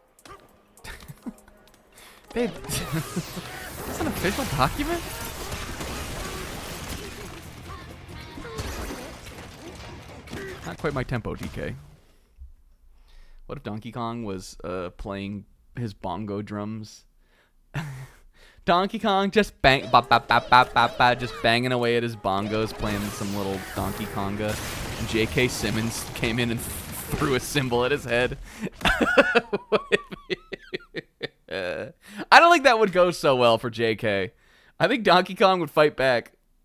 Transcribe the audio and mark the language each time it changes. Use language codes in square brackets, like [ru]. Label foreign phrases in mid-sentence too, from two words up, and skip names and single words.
[en] Babe, is this an official document? Not quite my tempo, DK. What if Donkey Kong was playing his bongo drums? Donkey Kong just bang, ba ba ba ba ba ba, just banging away at his bongos, playing some little Donkey Konga. And J.K. Simmons came in and threw a cymbal at his head. I don't think that would go so well for J.K. I think Donkey Kong would fight back.